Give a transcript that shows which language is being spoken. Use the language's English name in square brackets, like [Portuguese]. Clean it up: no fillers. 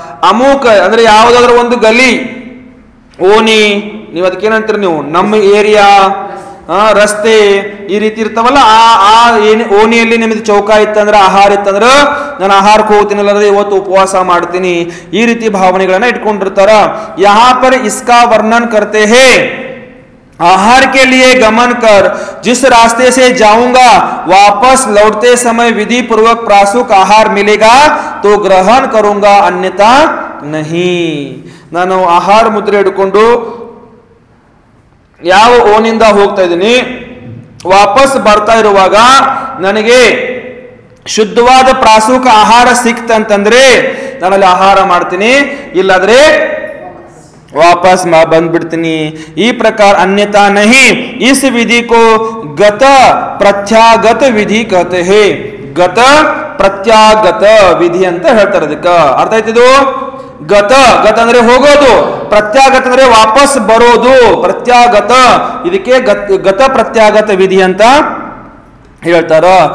[Kannada] ಅಮುಕ್ ಅಂದ್ರೆ ಯಾವುದಾದ್ರೂ ಒಂದು ಗಲಿ, ಓಣಿ, ನೀವು ಅದಕ್ಕೇನಂತೀರಿ ನೀವು, ನಮ್ಮ ಏರಿಯಾ, ರಸ್ತೆ ಈ ರೀತಿ ಇರ್ತಾವಲ್ಲ, ಆ ಓಣಿಯಲ್ಲಿ ನಿಮ್ದು ಚೌಕ ಇತ್ತಂದ್ರೆ, ಆಹಾರ ಇತ್ತಂದ್ರೆ ನಾನು ಆಹಾರಕ್ಕೆ ಹೋಗ್ತೀನಿ, ಇಲ್ಲಾಂದ್ರೆ ಇವತ್ತು ಉಪವಾಸ ಮಾಡ್ತೀನಿ, ಈ ರೀತಿ ಭಾವನೆಗಳನ್ನ ಇಟ್ಕೊಂಡಿರ್ತಾರ. [Hindi] ಯಹಾ ಪರ್ ಇಸ್ಕಾ ವರ್ಣನ್ ಕರ್ತೆ ಹೇ, आहार के लिए गमन कर जिस रास्ते से जाऊंगा वापस लौटते समय विधि पूर्वक प्रासुक आहार मिलेगा तो ग्रहण करूंगा अन्यथा नहीं. [Kannada] ನಾನು ಆಹಾರ ಮುದ್ರೆ ಹಿಡ್ಕೊಂಡು ಯಾವ ಓನಿಂದ ಹೋಗ್ತಾ ಇದ್ದೀನಿ, ವಾಪಸ್ ಬರ್ತಾ ಇರುವಾಗ ನನಗೆ ಶುದ್ಧವಾದ ಪ್ರಾಸೂಕ ಆಹಾರ ಸಿಕ್ತಂತಂದ್ರೆ ನಾನಲ್ಲಿ ಆಹಾರ ಮಾಡ್ತೀನಿ, ಇಲ್ಲಾದ್ರೆ वापस ಬಂದ್ಬಿಡ್ತೀನಿ. [Hindi] ಈ ಪ್ರಕಾರ अन्यथा नहीं. इस विधि को गत प्रत्यागत विधि कहते हैं. [Kannada] गत ಪ್ರತ್ಯಾಗತ ವಿಧಿ ಅಂತ ಹೇಳ್ತಾರೆ. ಅದಕ್ಕ ಅರ್ಥ ಆಯ್ತಿದು? ಗತ ಗತ ಅಂದ್ರೆ ಹೋಗೋದು, ಪ್ರತ್ಯಾಗತ ಅಂದ್ರೆ ವಾಪಸ್ ಬರೋದು, ಪ್ರತ್ಯಾಗತ. ಇದಕ್ಕೆ ಗತ ಪ್ರತ್ಯಾಗತ ವಿಧಿ ಅಂತ ಹೇಳ್ತಾರ.